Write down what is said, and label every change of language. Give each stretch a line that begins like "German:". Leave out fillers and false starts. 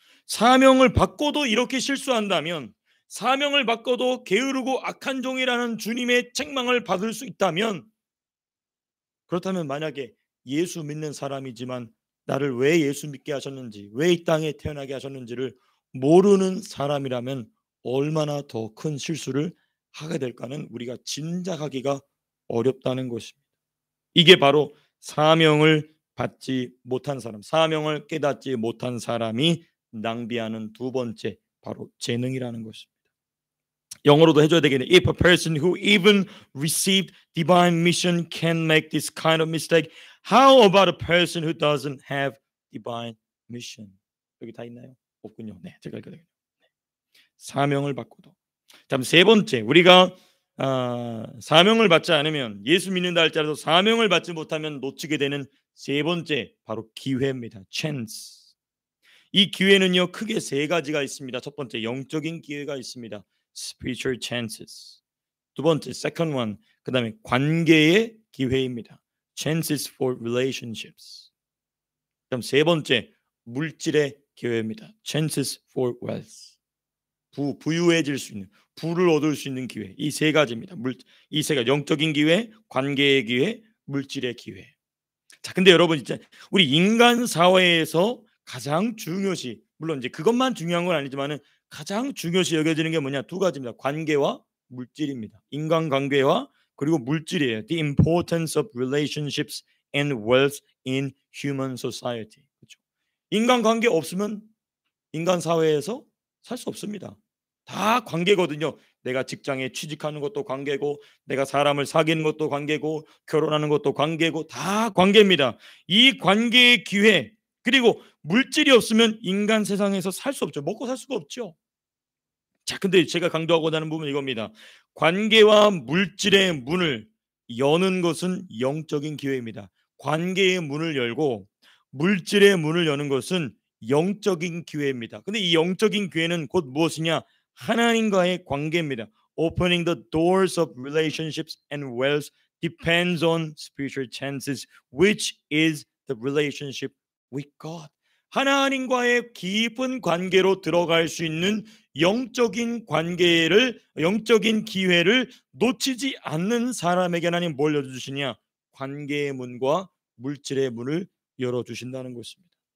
Korean: 사명을 받고도 이렇게 실수한다면, 사명을 받고도 게으르고 악한 종이라는 주님의 책망을 받을 수 있다면, 그렇다면 만약에 예수 믿는 사람이지만 나를 왜 예수 믿게 하셨는지, 왜 이 땅에 태어나게 하셨는지를 모르는 사람이라면 얼마나 더 큰 실수를 하게 될까는 우리가 짐작하기가 어렵다는 것입니다. 이게 바로 사명을 받지 못한 사람, 사명을 깨닫지 못한 사람이 낭비하는 두 번째, 바로 재능이라는 것입니다. 영어로도 해줘야 되겠네.
English: If a person who even received divine mission can make this kind of mistake, how about a person who doesn't have divine mission?
Korean: 여기 다 있나요? 없군요. 네, 제가 읽어드릴게요. 사명을 받고도. 다음 세 번째, 우리가 사명을 받지 않으면, 예수 믿는다 할지라도 사명을 받지 못하면 놓치게 되는 세 번째, 바로 기회입니다.
English: chance.
Korean: 이 기회는요, 크게 세 가지가 있습니다. 첫 번째, 영적인 기회가 있습니다.
English: spiritual chances.
Korean: 두 번째,
English: second one,
Korean: 그 다음에 관계의 기회입니다.
English: chances for relationships.
Korean: 그다음 세 번째, 물질의 기회입니다.
English: chances for wealth.
Korean: 부유해질 수 있는, 부를 얻을 수 있는 기회. 이 세 가지입니다. 이 세 가지, 영적인 기회, 관계의 기회, 물질의 기회. 자, 근데 여러분, 진짜 우리 인간 사회에서 가장 중요시, 물론 이제 그것만 중요한 건 아니지만은 가장 중요시 여겨지는 게 뭐냐? 두 가지입니다. 관계와 물질입니다. 인간관계와 그리고 물질이에요.
English: The importance of relationships and wealth in human society.
Korean: 그렇죠? 인간관계 없으면 인간 사회에서 살 수 없습니다. 다 관계거든요. 내가 직장에 취직하는 것도 관계고, 내가 사람을 사귀는 것도 관계고, 결혼하는 것도 관계고, 다 관계입니다. 이 관계의 기회, 그리고 물질이 없으면 인간 세상에서 살 수 없죠. 먹고 살 수가 없죠. 자, 근데 제가 강조하고자 하는 부분은 이겁니다. 관계와 물질의 문을 여는 것은 영적인 기회입니다. 관계의 문을 열고 물질의 문을 여는 것은 영적인 기회입니다. 근데 이 영적인 기회는 곧 무엇이냐? 하나님과의 관계입니다.
English: Opening the doors of relationships and wealth depends on spiritual chances, which is the relationship with God.
Korean: 하나님과의 깊은 관계로 들어갈 수 있는 영적인 관계를, 영적인 기회를 놓치지 않는 사람에게 하나님 뭘 열어주시냐? 관계의 문과 물질의 문을 열어주신다는 것입니다.